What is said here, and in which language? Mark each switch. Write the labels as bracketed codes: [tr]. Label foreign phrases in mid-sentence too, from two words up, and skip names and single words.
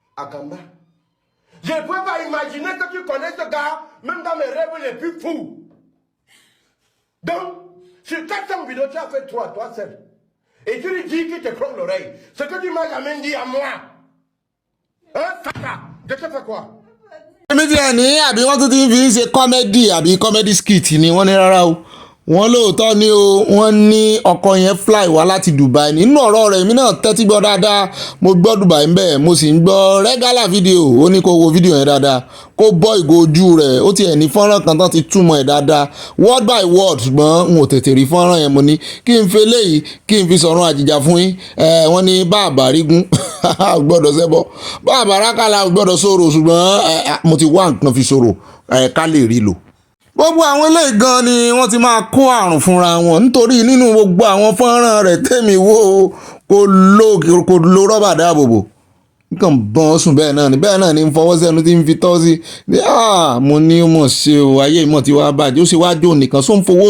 [fr] Je ne peux pas imaginer que tu connais ce gars, même dans mes rêves, les plus fous. Donc, sur 400 vidéos, tu as fait 3, toi seul. Et tu lui dis qu'il te croque l'oreille. Ce que tu m'as jamais dit à moi. Hein, Saka, je te fais quoi? [yo] èmi ti ẹ̀ ní àbí wọ́n tún ti ń fi ń ṣe kọ́mẹ́dì àbí kọ́mẹ́dì skit ni wọ́n ní rárá o wọ́n lóòótọ́ ni o wọ́n ní ọkọ̀ yẹn fly wá láti Dubai nínú ọ̀rọ̀ rẹ̀ èmi náà tẹ́tí gbọ́ dáadáa mo gbọ́ Dubai ń bẹ̀ mo sì ń gbọ́ rẹ́gálà fídíò ó ní kó wo fídíò yẹn dáadáa kó bọ́ ìgò ojú rẹ̀ ó ti ẹ̀ ní fọ́nrán kan tán ti túmọ̀ ẹ̀ dáadáa [en] word by word [yo] ṣùgbọ́n n ò tètè rí fọ́nrán yẹn mo ní kí n fi eléyìí kí n fi sọ̀rọ̀ àjìjà fún yín wọ́n ní bàbá rígún gbọ́dọ̀ ṣẹbọ bàbá rákàlà gbọ́dọ̀ sọ̀rọ̀ ṣùgbọ́n mo ti wá nǹkan fi sọ̀rọ̀ ká lè rí lò. Gbogbo àwọn eléyìí gan ni wọ́n ti máa kó àrùn fúnra wọn nítorí nínú gbogbo àwọn fọ́nrán rẹ̀ tèmi wo kò lo rọ́bà dáàbòbò nǹkan bọ́n sùn bẹ́ẹ̀ náà ni ń fọwọ́ sẹ́nu tí ń fi tọ́ sí mo ní mọ̀ ṣe o ayé ìmọ̀ tí wàá bàjẹ́ ó ṣe wá jò nìkan só ń fowó